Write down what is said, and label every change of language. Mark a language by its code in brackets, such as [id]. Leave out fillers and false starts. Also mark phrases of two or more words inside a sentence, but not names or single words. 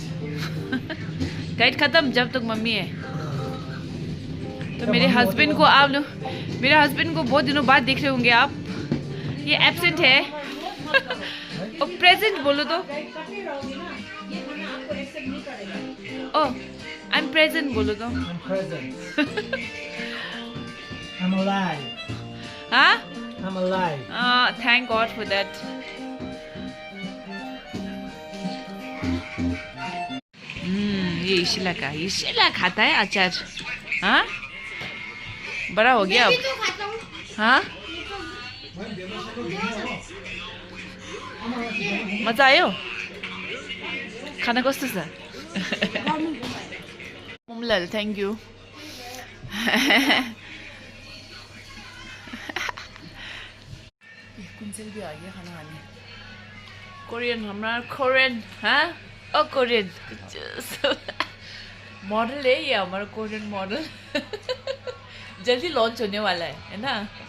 [hi] डाइट खत्म जब तक मम्मी है। तो मेरे हस्बैंड को आप लोग, मेरे हस्बैंड को बहुत दिनों बाद देख रहे होंगे आप। ये एब्सेंट है और प्रेजेंट बोलो तो। [en] Oh, I'm present [hi] बोलो तो। [en] I'm present. I'm alive. [hi] हाँ, [en] I'm alive. Thank God for that. [hi] ये इशिला खाता है अचार। हाँ, बड़ा हो गया अब। तो खाता हूँ। हाँ, [ne] मजा आयो खाना कस्तो छ? [hi] मोमलाल [en] Thank you. [hi] कुंचल भी आ गया खाना खाने। कोरियन, हमारा कोरियन। हाँ, ओ [en] Korean model [hi] है ये हमारा [en] Korean model [hi] जल्दी लॉन्च होने वाला है ना।